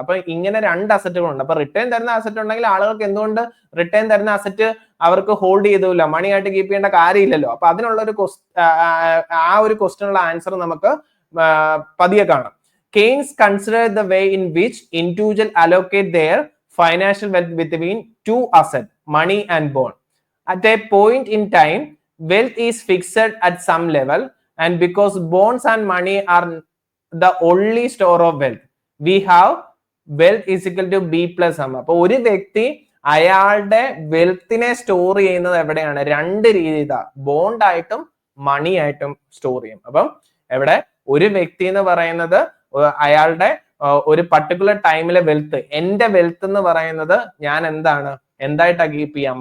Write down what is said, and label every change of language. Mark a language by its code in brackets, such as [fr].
[ml] അപ്പൊ ഇങ്ങനെ രണ്ട് അസറ്റുകളുണ്ട്. അപ്പൊ റിട്ടേൺ തരുന്ന അസറ്റ് ഉണ്ടെങ്കിൽ ആളുകൾക്ക് എന്തുകൊണ്ട് റിട്ടേൺ തരുന്ന അസറ്റ് അവർക്ക് ഹോൾഡ് ചെയ്തില്ല, മണി ആയിട്ട് കീപ്പ് ചെയ്യേണ്ട കാര്യമില്ലല്ലോ. അപ്പൊ അതിനുള്ള ഒരു ആ ഒരു ക്വസ്റ്റ്യനുള്ള ആൻസർ നമുക്ക് പതിയെ കാണാം. [en] Keynes consider the way in which individual allocate their financial wealth between two assets, money and bond. At a point in time, wealth is fixed at some level, and because bonds and money are the only store of wealth, we have wealth is equal to B plus M. [ml] അപ്പൊ ഒരു വ്യക്തി അയാളുടെ വെൽത്തിനെ store ചെയ്യുന്നത് എവിടെയാണ്? രണ്ട് രീതിയിലാ, bond ആയിട്ടും മണി ആയിട്ടും store ചെയ്യും. അപ്പം എവിടെ ഒരു വ്യക്തി എന്ന് പറയുന്നത് അയാളുടെ ഒരു പർട്ടിക്കുലർ ടൈമിലെ വെൽത്ത്, എന്റെ വെൽത്ത് എന്ന് പറയുന്നത് ഞാൻ എന്തായിട്ടാ കീപ്പ് ചെയ്യാം?